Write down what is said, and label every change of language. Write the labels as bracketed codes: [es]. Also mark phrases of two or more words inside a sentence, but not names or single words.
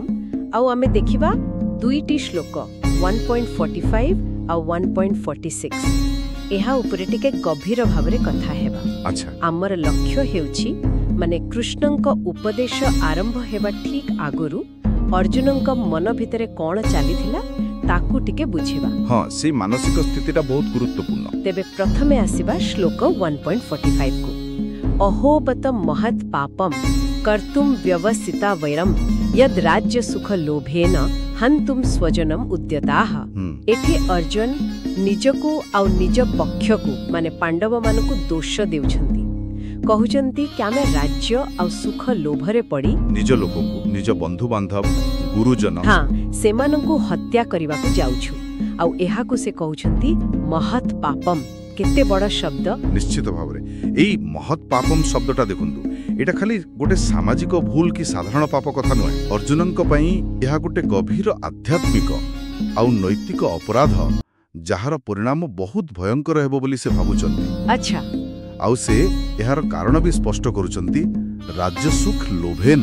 [or] ଆଉ ଆମେ ଦେଖିବା ଦୁଇଟି ଶ୍ଲୋକ 1.45 ଆ 1.46 ଏହା ଉପରେ ଟିକେ ଗଭୀର ଭାବରେ କଥା ହେବା। अच्छा, ଆମର ଲକ୍ଷ୍ୟ ହେଉଛି ମାନେ କୃଷ୍ଣଙ୍କ ଉପଦେଶ ଆରମ୍ଭ ହେବା ଠିକ ଆଗରୁ ଅର୍ଜୁନଙ୍କ ମନ ଭିତରେ କଣ ଚାଲିଥିଲା ତାକୁ ଟିକେ ବୁଝିବା। ହଁ, ସେ ମାନସିକ ସ୍ଥିତିଟା ବହୁତ ଗୁରୁତ୍ୱପୂର୍ଣ୍ଣ। ତେବେ ପ୍ରଥମେ ଆସିବା ଶ୍ଲୋକ 1.45 କୁ। [sa] अहोबत महत् पापम कर्तुम व्यवसिता वैरम यद राज्य सुख लोभेन हन्तुम स्वजनम उद्यताः। [or] ଏଠି ଅର୍ଜୁନ ନିଜକୁ ଆ ନିଜ ପକ୍ଷକୁ ମାନେ ପାଣ୍ଡବ ମାନଙ୍କୁ ଦୋଷ ଦେଉଛନ୍ତି। କହୁଛନ୍ତି କି ଆମେ ରାଜ୍ୟ ଆ ସୁଖ ଲୋଭରେ ପଡ଼ି ନିଜ ଲୋକଙ୍କୁ ନିଜ ବନ୍ଧୁ ବାନ୍ଧବ ଗୁରୁଜନ ସେମାନଙ୍କୁ ହତ୍ୟା କରିବାକୁ ଯାଉଛୁ। ଆ ଏହାକୁ ସେ କହୁଛନ୍ତି [sa] महत् पापम। [or] କେତେ ବଡ଼ ଶବ୍ଦ। ନିଶ୍ଚିତ ଭାବରେ ଏଇ [sa] महत् पापम [or] ଶବ୍ଦଟା ଦେଖନ୍ତୁ ଏଟା ଖାଲି ଗୋଟେ ସାମାଜିକ ଭୁଲ କି ସାଧାରଣ ପାପ କଥା ନୁହଁ। ଅର୍ଜୁନଙ୍କ ପାଇଁ ଏହା ଗୋଟେ ଗଭୀର ଆଧ୍ୟାତ୍ମିକ ଆ ନୈତିକ ଅପରାଧ ଯାହାର ପରିଣାମ ବହୁତ ଭୟଙ୍କର ହେବ ବୋଲି ସେ ଭାବୁଛନ୍ତି। अच्छा, ଆଉ ସେ ଏହାର କାରଣ ବି ସ୍ପଷ୍ଟ କରୁଛନ୍ତି [sa] राज्य सुख लोभेन।